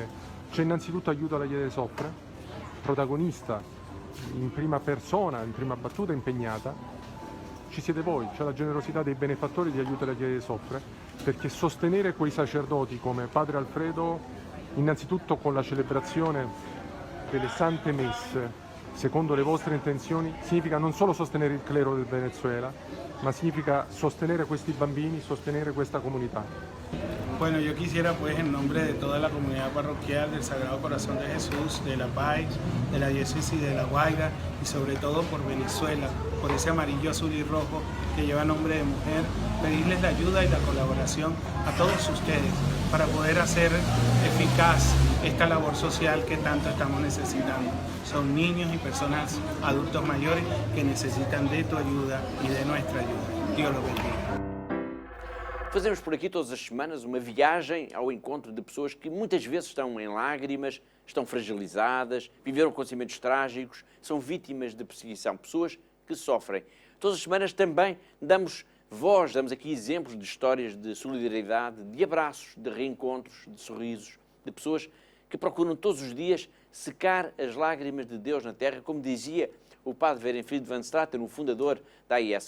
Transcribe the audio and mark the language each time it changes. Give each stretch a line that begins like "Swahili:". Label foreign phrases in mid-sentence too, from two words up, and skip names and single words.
Italian: C'è innanzitutto Aiuto alla Chiesa che soffre, protagonista in prima persona, in prima battuta impegnata, ci siete voi, c'è la generosità dei benefattori di Aiuto alla Chiesa che soffre, perché sostenere quei sacerdoti come Padre Alfredo, innanzitutto con la celebrazione delle sante messe, secondo le vostre intenzioni, significa non solo sostenere il clero del Venezuela, ma significa sostenere questi bambini, sostenere questa comunità.
Spanish: Bueno, yo quisiera pues en nombre de toda la comunidad parroquial del Sagrado Corazón de Jesús, de La Paz, de la diócesis de La Guaira y sobre todo por Venezuela, por ese amarillo, azul y rojo que lleva nombre de mujer, pedirles la ayuda y la colaboración a todos ustedes para poder hacer eficaz esta labor social que tanto estamos necesitando. Son niños y personas adultos mayores que necesitan de tu ayuda y de nuestra ayuda. Dios los bendiga.
Portuguese: Fazemos por aqui todas as semanas uma viagem ao encontro de pessoas que muitas vezes estão em lágrimas, estão fragilizadas, viveram acontecimentos trágicos, são vítimas de perseguição, pessoas que sofrem. Todas as semanas também damos voz, damos aqui exemplos de histórias de solidariedade, de abraços, de reencontros, de sorrisos, de pessoas que procuram todos os dias secar as lágrimas de Deus na terra, como dizia o padre Werenfried van Straten, o fundador da AIS.